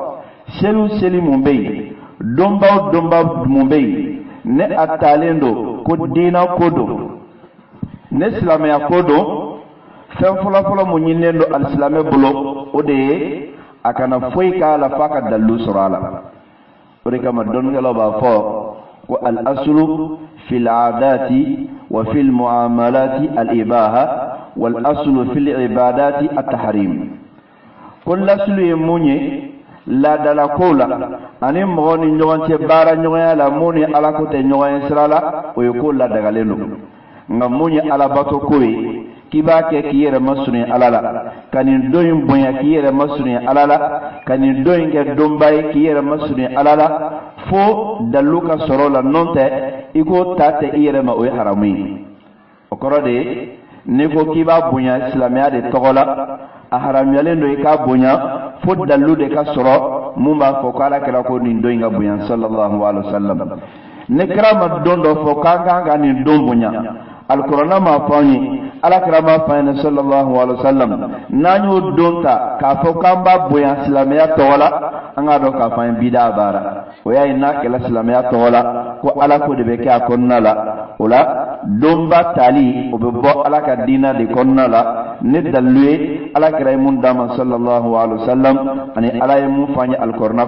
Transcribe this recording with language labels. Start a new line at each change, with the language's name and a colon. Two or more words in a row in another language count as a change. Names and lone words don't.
Bambara: seli mun bɛ yen donbaw mun bɛ yen ne a talen don ko diina ko don ne silamɛya ko don fɛn fɔlɔfɔlɔ mun ɲinilen don alisilamɛ bolo o de ye a kana foyi k'a la f'a ka dalilu sɔrɔ a la o de kama dɔnnikɛlaw b'a fɔ ko
Arabic: الأصل في العادات وفي المعاملات الإباحة والأصل في العبادات التحريم
Bambara: ko laslu ye mun ye laadala kow la ani mɔgɔ ni ɲɔgɔn cɛ baara ɲɔgɔnya la mun ni ala ko tɛ ɲɔgɔn ye sira la o ye ko ladagalen don nka mun ye alabato ko ye k'i b'a kɛ k'i yɛrɛ masurunya ala la ka nin don in bonya k'i yɛrɛ masurunya ala la ka nin don in kɛ donba ye k'i yɛrɛ masurunya ala la fo dalilu ka sɔrɔ la nɔ tɛ i k'o ta tɛ i yɛrɛ ma o ye haramu ye o kɔrɔ de ye n'i ko k'i b'a bonya silamɛya de tɔgɔ la a haramuyalen don i k'a bonya fo dalilu de ka sɔrɔ mun b'a fɔ ko ala kɛra ko nin don in ka bonya
Arabic: صلى الله عليه وسلم
Bambara: ne kɛra ma don dɔ fɔ k'an kan ka nin don bonya alikuranna m'a fɔ an ye alakira m'a fɔ an ye
Arabic: صلى الله عليه وسلم
Bambara: n'an y'o don ta k'a fɔ k'an b'a bonya silamɛya tɔgɔ la an k'a dɔn k'a fɔ an ye bida baara o y'a ye n'a kɛla silamɛya tɔgɔ la ko ala ko de bɛ kɛ a kɔnɔna la o la donba tali o bɛ bɔ ala ka diina de kɔnɔna la ne dalilu ye alakira ye mun d'a ma
Arabic: صلى الله عليه وسلم
Bambara: ani ala ye mun fɔ an ye alikuranna